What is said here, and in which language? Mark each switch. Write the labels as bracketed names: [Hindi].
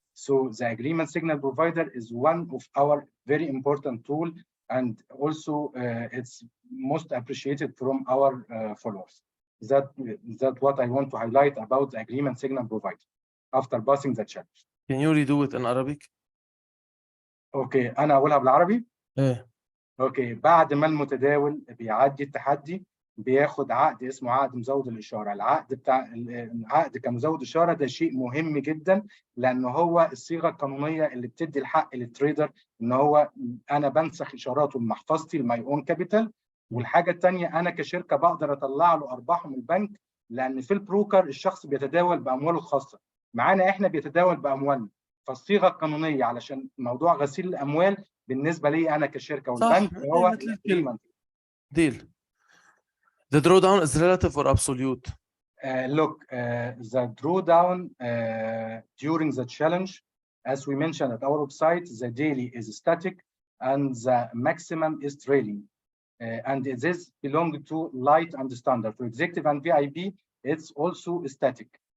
[English] So the agreement signal provider is one of our very important tool, and also it's most appreciated from our followers. That what I want to highlight about the agreement signal provider after passing the challenge. Can you redo it in Arabic? [Arabic] Okay, أنا أقولها بالعربي. إيه. اوكي، بعد ما المتداول بيعدي التحدي بياخد عقد اسمه عقد مزود الإشارة. العقد بتاع العقد كمزود إشارة ده شيء مهم جدا، لأن هو الصيغة القانونية اللي بتدي الحق للتريدر إن هو أنا بنسخ إشاراته من محفظتي الماي أون كابيتال. والحاجة الثانية أنا كشركة بقدر أطلع له أرباحه من البنك، لأن في البروكر الشخص بيتداول بأمواله الخاصة، معانا إحنا بيتداول بأموالنا. فالصيغة القانونية علشان موضوع غسيل الأموال بالنسبة لي أنا كشركة والبنك هو مثل deal. [English] The drawdown is relative or absolute? Look, the drawdown during the challenge, as we mentioned at our website, the daily is static and the maximum is trailing. And this belongs to light and standard. For executive and VIP, it's also static.